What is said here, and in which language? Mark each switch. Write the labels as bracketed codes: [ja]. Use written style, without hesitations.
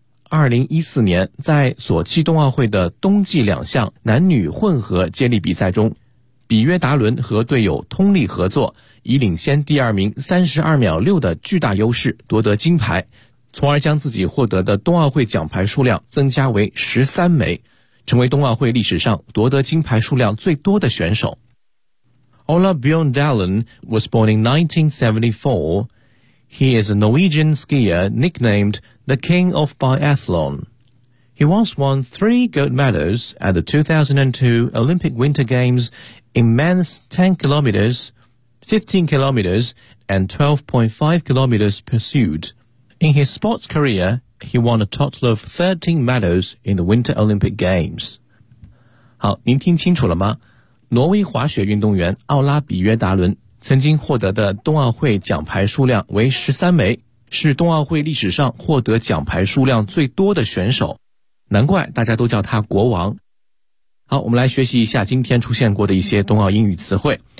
[zh] 2014年在索契冬奥会的冬季两项男女混合接力比赛中比约达伦和队友通力合作以领先第二名32秒6的巨大优势夺得金牌从而将自己获得的冬奥会奖牌数量增加为13枚成为冬奥会历史上夺得金牌数量最多的选手 [en] Ola Bjørn Dalen was born in 1974. He is a Norwegian skier nicknamed the King of Biathlon. He once won 3 gold medals at the 2002 Olympic Winter Games in men's 10 kilometers, 15 kilometers and 12.5 kilometers pursuit. In his sports career,He won a total of 13 medals in the Winter Olympic Games. [zh] 好，您听清楚了吗？挪威滑雪运动员奥拉比约达伦曾经获得的冬奥会奖牌数量为13枚，是冬奥会历史上获得奖牌数量最多的选手，难怪大家都叫他国王。好，我们来学习一下今天出现过的一些冬奥英语词汇。